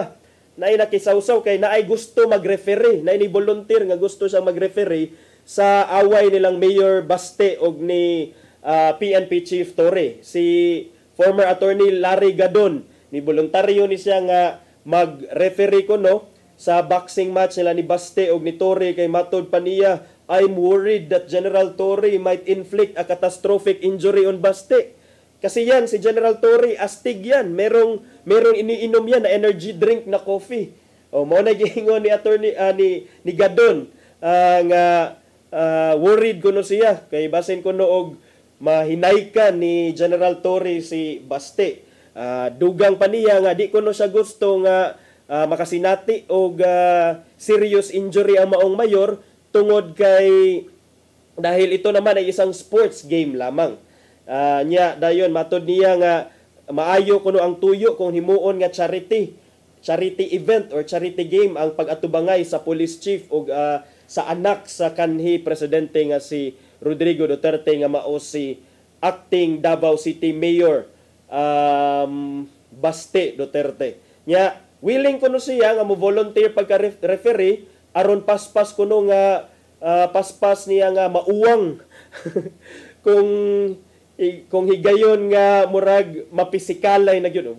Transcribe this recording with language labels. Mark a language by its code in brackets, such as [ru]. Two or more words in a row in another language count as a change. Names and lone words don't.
[ceb] Naay nakisawsaw kay naay gusto mag-referee, naay ni volunteer nga gusto siyang mag-referee sa away nilang Mayor Baste og ni PNP Chief Tory. Si [en] former attorney [ceb] Larry Gadon, ni voluntaryo ni siya nga mag-referee kuno sa boxing match nila ni Baste og ni Tory kay matod pa niya, [en] I'm worried that General Tory might inflict a catastrophic injury on Baste. [tl] Kasi yan, si General Tory, astig yan. Merong iniinom yan na energy drink na coffee. [ceb] O, mo na gihingon ni attorney, ni Gadon, nga worried kuno siya. Kay basin kuno og mahinaykan ni General Tory si Baste. Dugang pa niya nga, di kuno siya gusto nga makasinati og [en] serious injury [ceb] ang maong mayor tungod kay [tl] dahil ito naman ay isang sports game lamang. [ceb] Nya dayon matod niya nga maayo kuno ang tuyo kung himuon nga [en] charity event or charity game [ceb] ang pag-atubangay sa [en] police chief [ceb] o sa anak sa kanhi presidente nga si Rodrigo Duterte nga mao si acting Davao City Mayor Baste Duterte. Nya willing kuno siya nga mo volunteer pagka-referee aron paspas kuno nga paspas niya nga mauwang kung higayon nga murag mapisikalay na gyud.